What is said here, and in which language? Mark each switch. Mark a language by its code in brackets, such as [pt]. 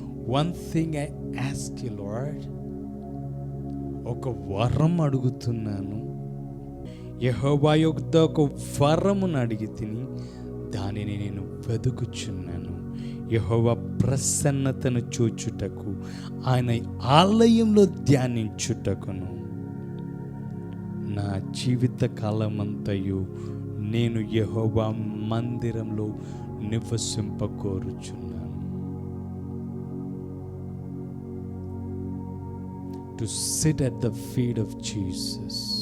[en] One thing I ask you, Lord, [te] ఒక వరం అడుగుతున్నాను. యెహోవా యొద్ద ఒక వరమును అడిగి తిని దానిని నేను వెదుకుచున్నాను. యెహోవా ప్రసన్నతను చూచుటకు ఆయన ఆలయంలో ధ్యానించుటకును నా జీవిత కాలమంతయు నేను యెహోవా మందిరంలో నివసింపకోరుచున్నాను. [en] To sit at the feet of Jesus.